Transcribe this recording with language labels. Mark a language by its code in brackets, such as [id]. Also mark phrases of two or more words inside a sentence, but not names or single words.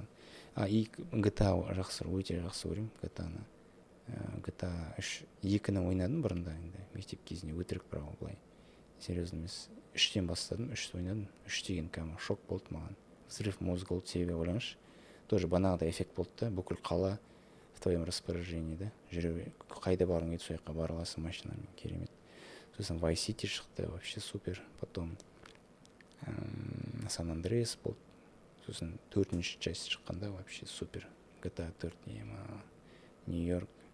[kk] И GTA өте жақсы көремін, GTA-ны. GTA 2-ні ойнадым бұрында, енді мектеп кезінде өтірік, бірақ былай серьезно емес. 3-тен бастадым, 3-ті ойнадым. 3 деген кәдімгі шок болды маған. [ru] Взрыв мозга [kk] болды, себебі ойлаңызшы. Тоже банағыдай эффект болды да, бүкіл қала [ru] в твоем распоряжении, [kk] да. Жүре қайда барғың келеді, сол жаққа бара аласың машинамен, керемет. Сосын Vice City шықты, [ru] вообще супер. [kk] Потом San Andreas болды. Сосын 4-ші часть шыққанда [ru] вообще супер. [kk] GTA 4 Нью-Йорк.